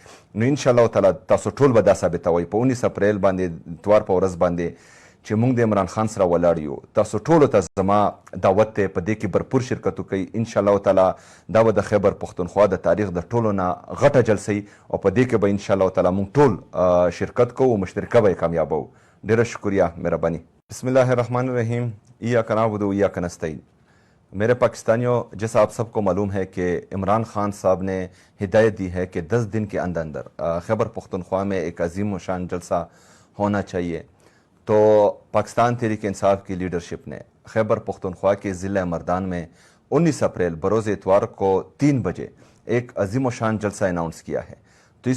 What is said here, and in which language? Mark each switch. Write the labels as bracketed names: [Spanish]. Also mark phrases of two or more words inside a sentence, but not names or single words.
[Pashto] نو [Arabic] انشاءالله تعالی [Pashto] تاسو ټول به دا ثابتوئ په 19 اپریل باندې اتوار په ورځ باندې چې موږ د عمران خان سره ولاړ یو. تاسو ټولو ته زما دعوت دی په دې کې भरपूर شرکت وکړئ. [Arabic] انشاءالله تعالی [Pashto] دا به د خیبر پښتونخوا د تاریخ د ټولو نه غټه جلسه وي او په دې کې به [Arabic] انشاءالله تعالی [Pashto] موږ ټول شرکت کوو او مشترکه به یې کامیابوو. ډېره شکریه، مهرباني. [Arabic] بسم الله الرحمن الرحیم ایاک نعبد و ایاک نستعین. [Urdu] میرے پاکستانیوں، جیسا آپ سب کو معلوم ہے کہ عمران خان صاحب نے ہدایت دی ہے کہ 10 دن کے اندر اندر خیبر پختونخوا میں ایک عظیم و شان جلسہ ہونا چاہیے. تو پاکستان تحریک انصاف کی لیڈرشپ نے خیبر پختونخوا کے ضلع مردان میں 19 اپریل بروز اتوار کو 3 بجے ایک عظیم و شان جلسہ اناؤنس کیا ہے.